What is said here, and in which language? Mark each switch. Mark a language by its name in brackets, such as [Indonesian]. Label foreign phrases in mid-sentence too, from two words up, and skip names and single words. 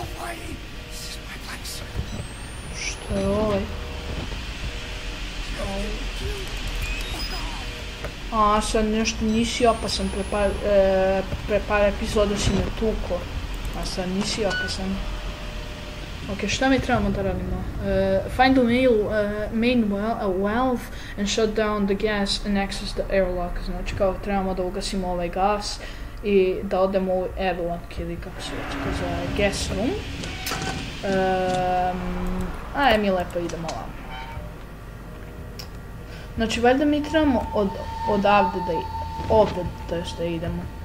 [Serbian] Što je ovaj? Sad nešto nisi opasan, pre par epizoda si me tuko. A sad nisi opasan. Ok, šta mi trebamo da radimo? [English] Find the main valve and shut down the gas and access the airlock. [Serbian] Znači kao trebamo da ugasimo ovaj gas i da odemo u airlock ili kako se već za [English] gas room. [Serbian] Mi lepo idemo ovamo. Znači valjda mi trebamo odavde da idemo.